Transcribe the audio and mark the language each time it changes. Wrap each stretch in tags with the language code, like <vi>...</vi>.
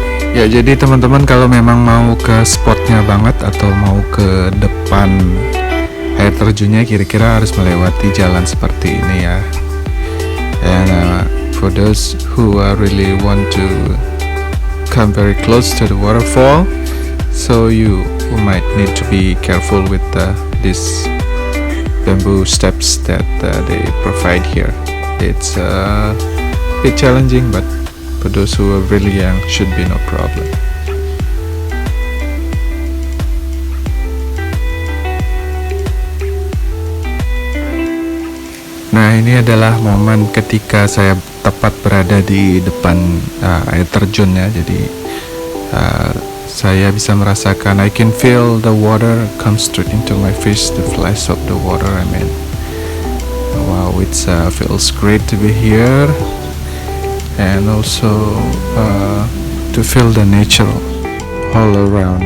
<id>Ya, jadi teman-teman kalau memang mau ke spotnya banget atau mau ke depan air terjunnya, kira-kira harus melewati jalan seperti ini ya.</id> <en>And for those who really want to come very close to the waterfall, so you might need to be careful with these bamboo steps that they provide here. It's a bit challenging, but for those who are really young, should be no problem.</en> <id>Nah, ini adalah momen ketika saya tepat berada di depan air terjun ya.</id> <en>Jadi saya bisa merasakan, I can feel the water come straight into my face, the flash of the water. I mean, wow, it feels great to be here. And also to feel the nature all around.</en>